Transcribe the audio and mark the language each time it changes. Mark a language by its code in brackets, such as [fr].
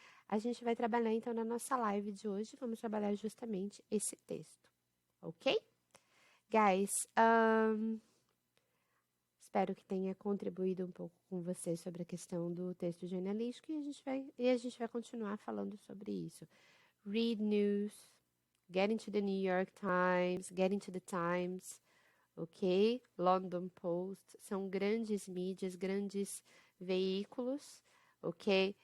[pt] A gente vai trabalhar então na nossa live de hoje. Vamos trabalhar justamente esse texto, ok? Guys, espero que tenha contribuído um pouco com você sobre a questão do texto jornalístico e a gente vai continuar falando sobre isso. [en] Read news, get into the New York Times, get into the Times, ok? [pt] London Post, são grandes mídias, grandes veículos, ok?